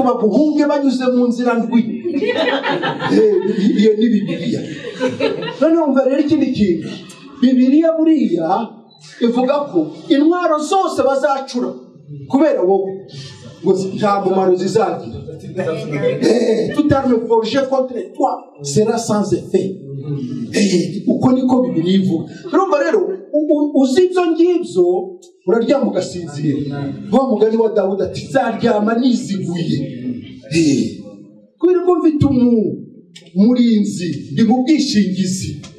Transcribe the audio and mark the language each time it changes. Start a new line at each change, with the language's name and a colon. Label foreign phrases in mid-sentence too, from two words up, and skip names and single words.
Kinyarwanda: baguhunge banyuze mu nzira ndwi iyo ni Bibiliya none umva rero ikindi kintu Bibiliya buriya ivuga ko intwaro zose bazacura kubera wowe ngo nta mumaro zizagira
French: toute arme forgée contre toi sera sans effet
Kinyarwanda: uko niko Bibiliya ivuga urumva rero uzi ibyo ngibyo uraryama ugasinzira wa mugani wa Dawudi ati zaryama niziguye kubera ko mfite umurinzi ndi mu bwishingizi